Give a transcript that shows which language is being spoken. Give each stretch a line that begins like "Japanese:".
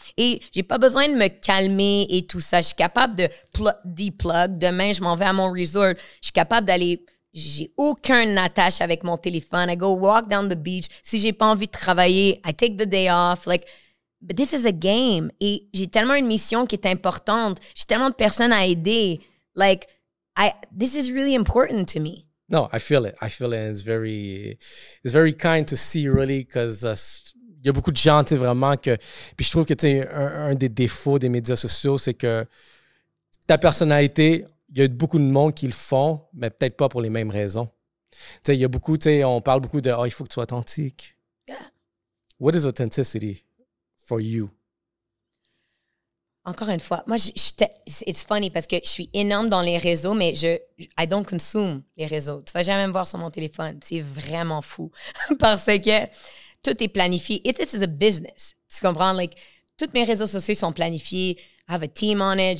French: Et j'ai pas besoin de me calmer et tout ça. Je suis capable de deplug. Demain, je m'en vais à mon resort. Je suis capable d'aller... J'ai aucun attache avec mon téléphone.
English: I go walk down the beach.
French: Si j'ai pas envie de travailler,
English: I take the day off. Like, but this is a game.
French: Et j'ai tellement une mission qui est importante. J'ai tellement de personnes à aider.
English: Like, this is really important to me. No, I feel it. And it's very kind to see, really, because
French: il y a beaucoup de gens, tu sais, vraiment que... Puis je trouve que, tu sais, un des défauts des médias sociaux, c'est que ta personnalité, il y a beaucoup de monde qui le font, mais peut-être pas pour les mêmes raisons. Tu sais, il y a beaucoup, tu sais, on parle beaucoup de « il faut que tu sois authentique ».
English: Yeah. What is authenticity for you?
French: Encore une fois, moi,
English: it's funny
French: parce que je suis énorme dans les réseaux, mais
English: I don't consume
French: les réseaux. Tu vas jamais me voir sur mon téléphone. C'est vraiment fou parce que tout est planifié.
English: This is a business.
French: Tu comprends?
English: Like,
French: tous mes réseaux sociaux sont planifiés.
English: I have a team on it.